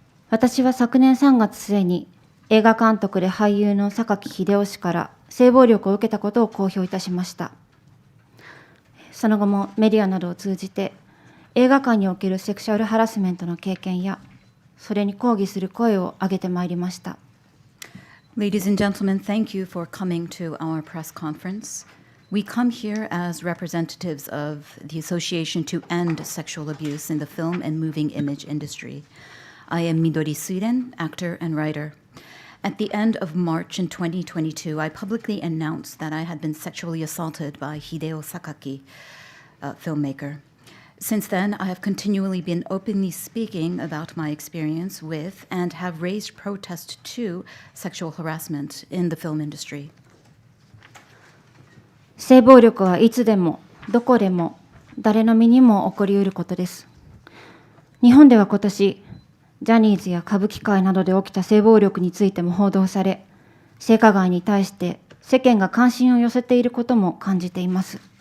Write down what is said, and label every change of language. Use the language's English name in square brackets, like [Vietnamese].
[Japanese] 私は昨年3月末に映画監督で俳優の榊英雄氏から性暴力を受けたことを公表いたしました。その後もメディアなどを通じて映画界におけるセクシュアルハラスメントの経験やそれに抗議する声を上げてまいりました。 [English] Ladies and gentlemen, thank you for coming to our press conference. We come here as representatives of the Association to End Sexual Abuse in the Film and Moving Image Industry. I am Midori Suiren, actor and writer. At the end of March in 2022, I publicly announced that I had been sexually assaulted by Hideo Sakaki, a filmmaker. Since then, I have continually been openly speaking about my experience with and have raised protest to sexual harassment in the film industry. [Japanese] 性暴力はいつでも、どこでも、誰の身にも起こりうることです。日本では今年、ジャニーズや歌舞伎界などで起きた性暴力についても報道され、性加害に対して世間が関心を寄せていることも感じています。